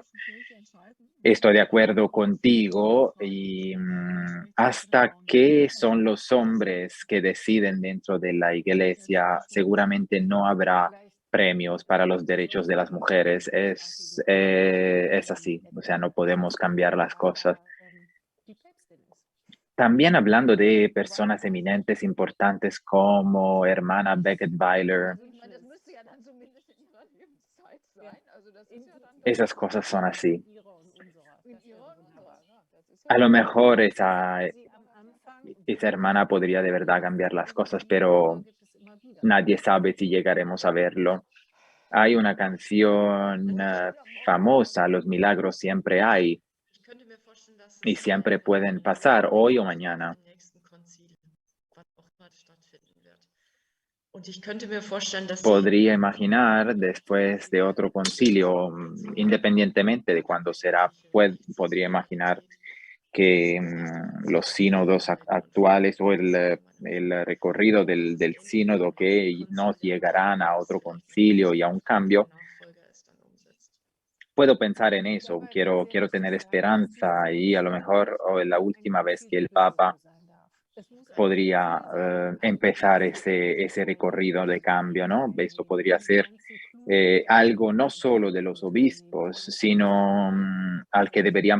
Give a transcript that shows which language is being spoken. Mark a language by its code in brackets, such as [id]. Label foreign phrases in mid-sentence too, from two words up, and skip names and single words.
[es] Estoy de acuerdo contigo y hasta que son los hombres que deciden dentro de la iglesia, seguramente no habrá premios para los derechos de las mujeres. Es así, o sea, no podemos cambiar las cosas. También hablando de personas eminentes, importantes como hermana Beckett Weiler, [de] Das müsste ja dann zumindest in ihrer Lebenszeit sein. Also das ist ja dann [es] esas cosas son así. [de] in ihrer und unserer. In ihrer und unserer. Das ist ja [es] A lo mejor esa [de] Sie am Anfang [es] hermana podría de verdad cambiar las cosas, pero [de] gibt es immer wieder. [es] nadie sabe si llegaremos a verlo. Hay una canción famosa, los milagros siempre hay [de] Ich könnte mir vorstellen, dass [es] y es siempre pueden pasar, hoy o mañana. [de] im nächsten Konzil, wann auch immer es stattfinden wird. Und ich könnte mir vorstellen, dass [es] Podría imaginar después de otro concilio, independientemente de cuándo será, podría imaginar que los sínodos actuales o el recorrido del sínodo que nos llegarán a otro concilio y a un cambio, [de] Nachfolger es dann umsetzt. [es] puedo pensar en eso, quiero tener esperanza y a lo mejor la última vez que el Papa podría empezar ese recorrido de cambio, ¿no? Esto podría ser algo no solo de los obispos, sino al que deberían